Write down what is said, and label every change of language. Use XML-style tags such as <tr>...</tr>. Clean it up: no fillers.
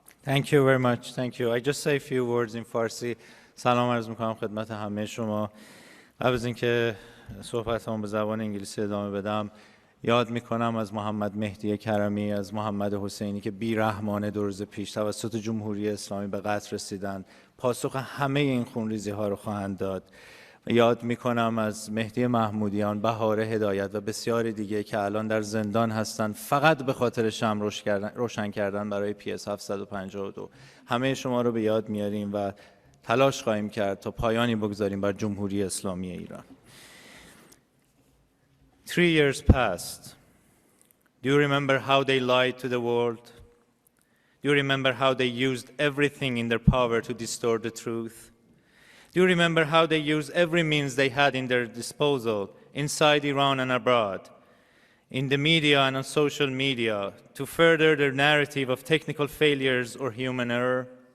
<en>Thank you very much. Thank you. I just say a few words in Farsi.</en> <fa>سلام عرض میکنم خدمت همه شما. قبل از اینکه صحبتام به زبان انگلیسی ادامه بدم، یاد میکنم از محمد مهدی کرمی، از محمد حسینی که بیرحمانه 2 روز پیش توسط جمهوری اسلامی به قتل رسیدند. پاسخ همه این خونریزی ها رو خواهند داد. یاد میکنم از مهدی محمودیان، بهار هدایت و بسیاری دیگه که الان در زندان هستند فقط به خاطر شمع روشن کردن برای PS752. همه شما رو به یاد میاریم و تلاش خواهیم کرد تا پایانی بگذاریم بر جمهوری اسلامی ایران.</fa> <en>3 years passed. Do you remember how they lied to the world? Do you remember how they used everything in their power to distort the truth? Do you remember how they used every means they had in their disposal, inside Iran and abroad, in the media and on social media, to further their narrative of technical failures or human error?</en>